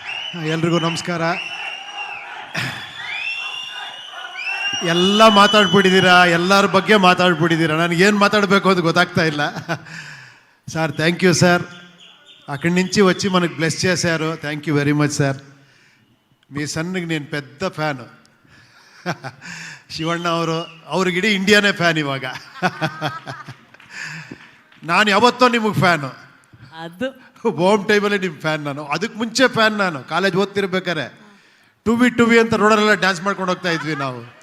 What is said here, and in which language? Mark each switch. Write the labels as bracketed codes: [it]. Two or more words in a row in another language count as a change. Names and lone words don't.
[kn] ಎಲ್ರಿಗೂ ನಮಸ್ಕಾರ. ಎಲ್ಲ ಮಾತಾಡ್ಬಿಟ್ಟಿದ್ದೀರಾ, ಎಲ್ಲರ ಬಗ್ಗೆ ಮಾತಾಡ್ಬಿಟ್ಟಿದ್ದೀರಾ. ನನಗೇನು మాట్లాడಬೇಕು అది ಗೊತ್ತಾಗ್ತಾ ಇಲ್ಲ. [te] సార్ [en] thank you [te] సార్. అక్కడి నుంచి వచ్చి మనకు బ్లెస్ చేశారు. [en] thank you very much [te] సార్. మీ సన్నికి నేను పెద్ద ఫ్యాను. [kn] ಶಿವಣ್ಣ ಅವ್ರಿಗೆ ಇಡೀ ಇಂಡಿಯಾನೇ ಫ್ಯಾನ್ ಇವಾಗ. ನಾನು ಯಾವತ್ತೋ ನಿಮಗೆ ಫ್ಯಾನು. ಅದು ಹೋಮ್ ಟೈಮಲ್ಲಿ ನಿಮ್ಮ ಫ್ಯಾನ್ ನಾನು. ಅದಕ್ಕೆ ಮುಂಚೆ ಫ್ಯಾನ್ ನಾನು. ಕಾಲೇಜ್ ಓದ್ತಿರ್ಬೇಕಾರೆ [en] to be [kn] ಅಂತ ರೋಡಲ್ಲೆಲ್ಲ ಡ್ಯಾನ್ಸ್ ಮಾಡ್ಕೊಂಡು ಹೋಗ್ತಾ ಇದ್ವಿ ನಾವು.